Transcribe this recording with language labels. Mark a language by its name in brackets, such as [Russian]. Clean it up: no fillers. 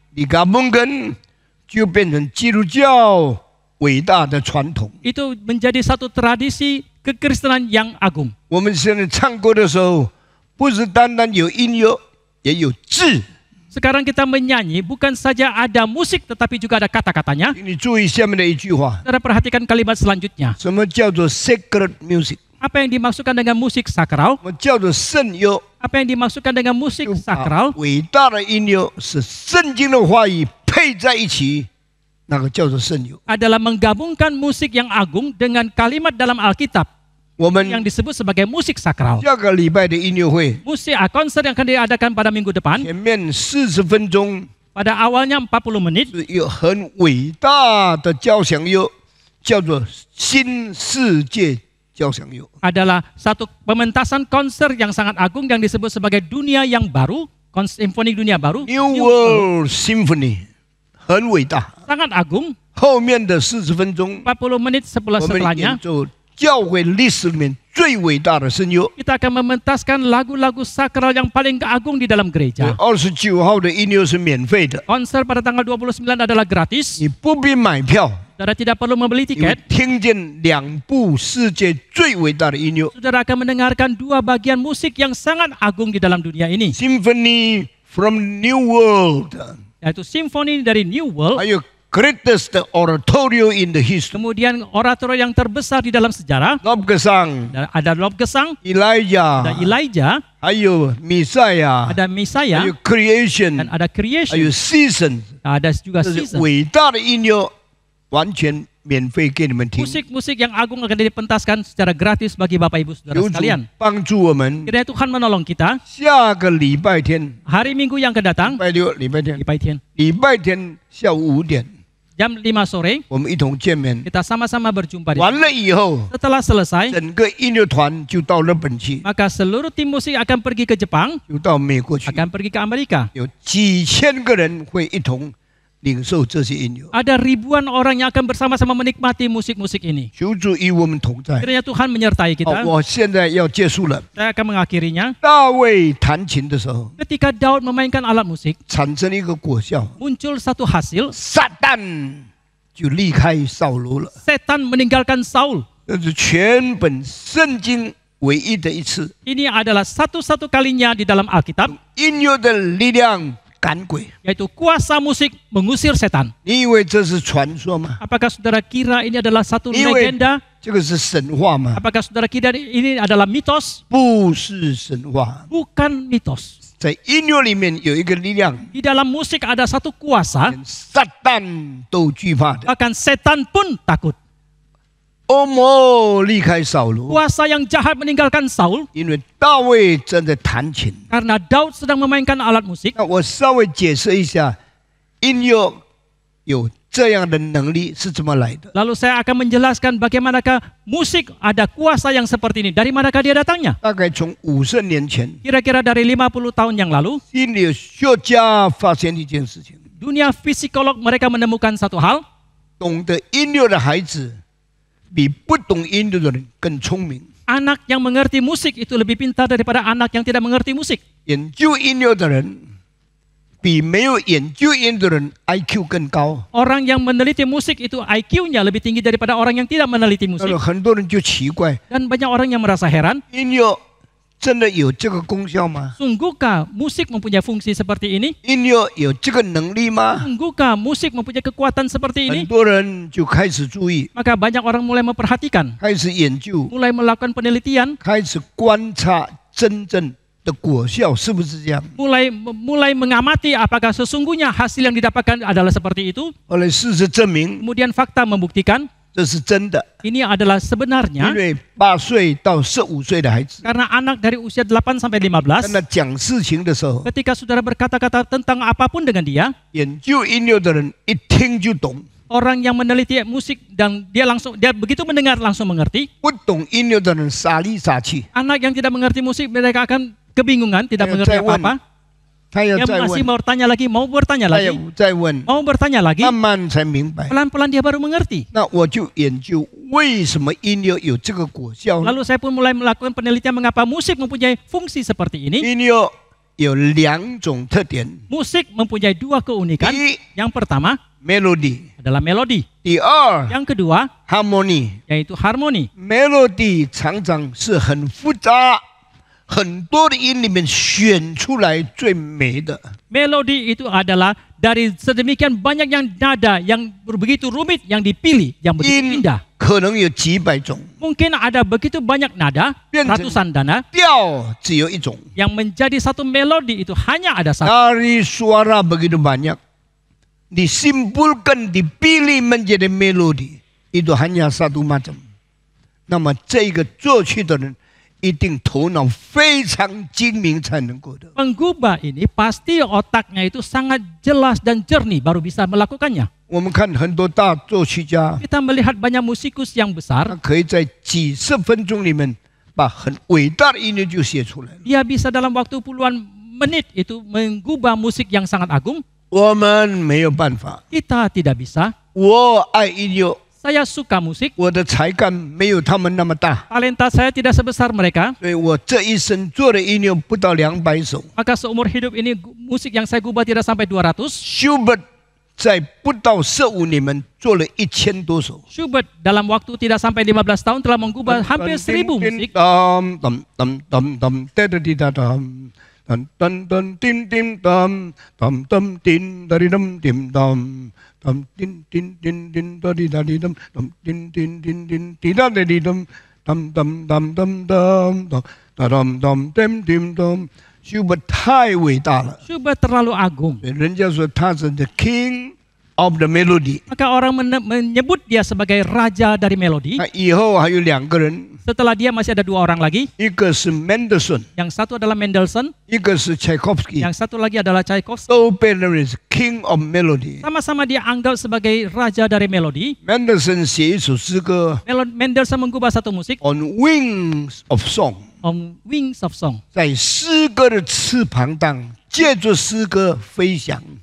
[Indonesian] digabungkan [Chinese] 就变成基督教伟大的传统。 [Indonesian] itu menjadi satu tradisi kekristenan yang agung. [Chinese] 我们现在唱歌的时候，不是单单有音乐，也有字。 [Indonesian] Sekarang kita menyanyi bukan saja ada musik tetapi juga ada kata-katanya. [Chinese] 请你注意下面的一句话： [Indonesian] Saudara perhatikan kalimat selanjutnya. [Chinese] 什么叫做 [English] sacred music？ [Indonesian] Apa yang dimaksudkan dengan musik sakral? [Chinese] 什么叫做圣乐？ [Indonesian] Apa yang dimaksudkan dengan musik sakral? [Chinese] 伟大的音乐是圣经的话语配在一起，那个叫做圣乐。 [Indonesian] Adalah menggabungkan musik yang agung dengan kalimat dalam Alkitab [Chinese] 我们 [Indonesian] yang disebut sebagai musik sakral. [Chinese] 下个礼拜的音乐会， [Indonesian] Musik konser yang akan diadakan pada minggu depan, [Chinese] 前面40分钟 [Indonesian] pada awalnya 40 menit [Chinese] 是有很伟大的交响乐，叫做新世界交响乐。 [Indonesian] adalah satu pementasan konser yang sangat agung yang disebut sebagai dunia yang baru, simfoni dunia baru, [Chinese] New World Symphony 很伟大。 [Indonesian] sangat agung. [Chinese] 后面的40分钟， [Indonesian] 40 menit [Chinese] 我们 [Indonesian] setelahnya [Chinese] 演奏教会历史里面最伟大的圣乐。 [Indonesian] kita akan mementaskan lagu-lagu sakral yang paling agung di dalam gereja. [Chinese] 29号的音乐是免费的， [Indonesian] Konser pada tanggal 29 adalah gratis. [Chinese] 你不必买票， [Indonesian] Saudara tidak perlu membeli [Chinese] 你会 [Indonesian] tiket. [Chinese] 听见2部世界最伟大的音乐 [Indonesian] Saudara akan mendengarkan 2 bagian musik yang sangat agung di dalam dunia ini, [English] ：Symphony from New World， [Indonesian] yaitu simfoni dari New World, [Chinese] 还有 [English] Greatest Oratorio in the History， [Indonesian] kemudian orator yang terbesar di dalam sejarah, [Chinese] 罗格桑、 [Indonesian] ada Lob Gesang, ada [English] Elijah， [Indonesian] Elijah, [Chinese] 还有弥赛亚， [Indonesian] ada [Chinese] 还 [Indonesian] Messiah, [Chinese] 有 Creation， [Indonesian] dan ada [Chinese] 还 [Indonesian] Creation, [Chinese] 有 Season， [Indonesian] ada juga [Chinese] 这是 [Indonesian] Season. [Chinese] 伟大的音乐，完全免费给你们听。 [Indonesian] Musik-musik yang agung akan dipentaskan secara gratis bagi Bapak Ibu Saudara [Chinese] 求主 [Indonesian] sekalian. [Chinese] 帮助我们， [Indonesian] Kiranya Tuhan menolong kita. [Chinese] 下个礼拜天， [Indonesian] Hari Minggu yang akan datang, [Chinese] 礼拜六、礼拜天，礼拜天下午5点， [Indonesian] jam 5 sore, [Chinese] 我们一同见面。 [Indonesian] kita sama-sama berjumpa di [Chinese] 完了以后， [Indonesian] Setelah selesai, [Chinese] 整个音乐团就到日本去， [Indonesian] maka seluruh tim musik akan pergi ke Jepang, [Chinese] 就到美国去， [Indonesian] akan pergi ke Amerika. [Chinese] 有几千个人会一同领受这些音乐。 [Indonesian] Ada ribuan orang yang akan bersama-sama menikmati musik-musik ini. [Chinese] 求主与我们同在。 [Indonesian] Kiranya Tuhan menyertai [Chinese] 好， [Indonesian] kita. [Chinese] 我现在要结束了。 [Indonesian] Saya akan mengakhirinya. [Chinese] 大卫弹琴的时候， [Indonesian] Ketika Daud memainkan alat musik, [Chinese] 产生一个果效， [Indonesian] muncul satu hasil. [Chinese] 撒旦就离开扫罗了。 [Indonesian] Setan meninggalkan Saul. [Chinese] 这是全本圣经唯一的一次， [Indonesian] Ini adalah satu-satu kalinya di dalam Alkitab, [Chinese] 音乐的力量赶鬼。 [Indonesian] yaitu kuasa musik mengusir setan. [Chinese] 你以为这是传说吗？ [Indonesian] Apakah saudara kira ini adalah satu [Chinese] 你以为 [Indonesian] legenda? [Chinese] 这个是神话吗？ [Indonesian] Apakah saudara kira ini adalah mitos? [Chinese] 不是神话， [Indonesian] Bukan mitos. [Chinese] 在音乐里面有一个力量， [Indonesian] Di dalam musik ada satu kuasa, [Chinese] 连撒旦都惧怕的。 [Indonesian] bahkan setan pun takut. [Chinese] 恶魔离开扫罗， [Indonesian] Kuasa yang jahat meninggalkan Saul [Chinese] 因为大卫正在弹琴。 [Indonesian] karena Daud sedang memainkan alat musik. [Chinese] 那我稍微解释一下，音乐有这样的能力是怎么来的？ [Indonesian] Lalu saya akan menjelaskan bagaimanakah musik ada kuasa yang seperti ini. Dari manakah dia datangnya? [Chinese] 大概从50年前， [Indonesian] Kira-kira dari 50 tahun yang lalu, [Chinese] 心理学家发现一件事情： [Indonesian] dunia psikolog mereka menemukan satu hal. [Chinese] 懂得音乐的孩子比不懂音乐的人更聪明。 [Indonesian] Anak yang mengerti musik itu lebih pintar daripada anak yang tidak mengerti musik. [Chinese] 研究音乐的人比没有研究音乐的人 IQ 更高。 [Indonesian] Orang yang meneliti musik itu IQ-nya lebih tinggi daripada orang yang tidak meneliti [Chinese] 那 [Indonesian] musik. [Chinese] 么很多人就奇怪， [Indonesian] Dan banyak orang yang merasa heran, [Chinese] 音乐真的有这个功效吗？ [Indonesian] sungguhkah musik mempunyai fungsi seperti ini? [Chinese] 音乐有这个能力吗？ [Indonesian] Sungguhkah musik mempunyai kekuatan seperti [Chinese] 很 [Indonesian] ini? [Chinese] 多人就开始注意， [Indonesian] Maka banyak orang mulai memperhatikan, [Chinese] 开始研究， [Indonesian] mulai melakukan penelitian, [Chinese] 开始观察真正的果效是不是这样？ [Indonesian] mulai mengamati apakah sesungguhnya hasil yang didapatkan adalah seperti itu. [Chinese] 后来事实证明 [Indonesian] Kemudian fakta membuktikan [Chinese] 这是真的， [Indonesian] ini adalah [Chinese] 因 [Indonesian] sebenarnya [Chinese] 为8岁到15岁的孩子， [Indonesian] karena anak dari usia 8 sampai 15, [Chinese] 跟他讲事情的时候， [Indonesian] ketika saudara berkata-kata tentang apapun dengan dia, [Chinese] 研究音乐的人一听就懂， [Indonesian] orang yang meneliti musik dan dia begitu mendengar langsung mengerti. [Chinese] 不懂音乐的人傻里傻气， [Indonesian] Anak yang tidak mengerti musik mereka akan kebingungan, tidak Ayo, mengerti saya apa-apa. [Chinese] 他要 [Indonesian] Dia [Chinese] 再 [Indonesian] masih [Chinese] 问， [Indonesian] mau bertanya lagi, mau bertanya [Chinese] 他 [Indonesian] lagi, [Chinese] 要再问， [Indonesian] mau bertanya lagi. [Chinese] 慢慢才明白。 [Indonesian] Pelan-pelan dia baru mengerti. [Chinese] 那我就研究为什么音乐有这个果效呢？ [Indonesian] Lalu saya pun mulai melakukan penelitian mengapa musik mempunyai fungsi seperti ini. [Chinese] 音乐有2种特点， [Indonesian] Musik mempunyai dua keunikan. [Chinese] 第一 [Indonesian] Yang pertama [English] melody， [Indonesian] adalah melodi. [Chinese] 第二 [Indonesian] Yang kedua [English] harmony。 [Indonesian] yaitu harmoni. [Chinese] melody 常常是很复杂，很多的音里面选出来最美的。 [Indonesian] Melodi itu adalah dari sedemikian banyak yang nada yang begitu rumit yang dipilih, yang begitu [Chinese] 音 [Indonesian] indah. [Chinese] 可能有几百种， [Indonesian] Mungkin ada begitu banyak nada, [Chinese] 变成 [Indonesian] ratusan nada, [Chinese] 调只有一种。 [Indonesian] yang menjadi satu melodi itu hanya ada satu. Dari suara begitu banyak, disimpulkan dipilih menjadi melodi itu hanya satu macam。 [Chinese] 那么这个作曲的人一定头脑非常精明才能够的。 [Indonesian] Penggubah ini pasti otaknya itu sangat jelas dan jernih baru bisa melakukannya. [Chinese] 我们看很多大作曲家， [Indonesian] Kita melihat banyak musikus yang [Chinese] 他 [Indonesian] besar, [Chinese] 可以在几十分钟里面把很伟大的音乐就写出来了。 [Indonesian] dia bisa dalam waktu puluhan menit itu menggubah musik yang sangat agung. [Chinese] 我们没有办法。 [Indonesian] Kita tidak bisa. [Chinese] 我爱音乐， [Indonesian] Saya suka musik, [Chinese] 我的才干没有他们那么大， [Indonesian] talenta saya tidak sebesar mereka. [Chinese] 所以我这一生做的音乐不到200首。 [Indonesian] Maka seumur hidup ini musik yang saya gubah tidak sampai 200. [Chinese] Schubert 在不到15年里面做了1000多首。 [Indonesian] Schubert dalam waktu tidak sampai 15 tahun telah menggubah hampir 1000 musik. Dam dam dam dam dam da dam dam dam dam dim dim dam dam dam din da dum dim dam dam din din din din da di dam dam din din din din di da di dam dam dam dam dam dam dam dam dam dim dim dam。 [Chinese] Schubert 太伟大了， [Indonesian] Schubert terlalu agung. [Chinese] 人家说他是 [English] the king of the melody。 [Indonesian] Maka orang menyebut dia sebagai raja dari melodi. [Chinese] 那以后还有2个人， [Indonesian] Setelah dia masih ada 2 orang lagi. [Chinese] 一个是 Mendelssohn， [Indonesian] Yang satu adalah Mendelssohn, [Chinese] 一个是 Tchaikovsky， [Indonesian] yang satu lagi adalah Tchaikovsky. [Chinese] 都被认为是 [English] king of melody。 [Indonesian] Sama-sama dia anggap sebagai raja dari melodi. [Chinese] Mendelssohn 写一首诗歌 [Indonesian] Mendelssohn menggubah satu musik, [English] On Wings of Song， On Wings of Song. [Chinese] 在诗歌的翅膀上，借着诗歌飞翔。